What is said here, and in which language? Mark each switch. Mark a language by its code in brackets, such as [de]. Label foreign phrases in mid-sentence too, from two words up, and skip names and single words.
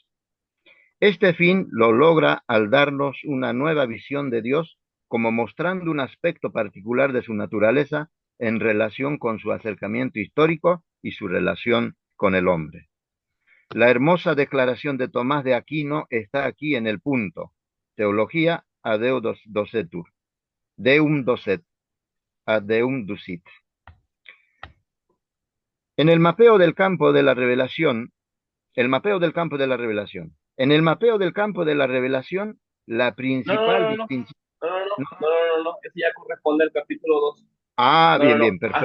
[es] Este fin lo logra al darnos una nueva visión de Dios, como mostrando un aspecto particular de su naturaleza en relación con su acercamiento histórico y su relación con el hombre. La hermosa declaración de Tomás de Aquino está aquí en el punto. [la] Teología ad Deum docetur. Deum docet. Ad Deum ducit. [es] En el mapeo del campo de la revelación, En el mapeo del campo de la revelación, la principal distinción... No, ese ya corresponde al capítulo 2. Ah, bien, bien, Hasta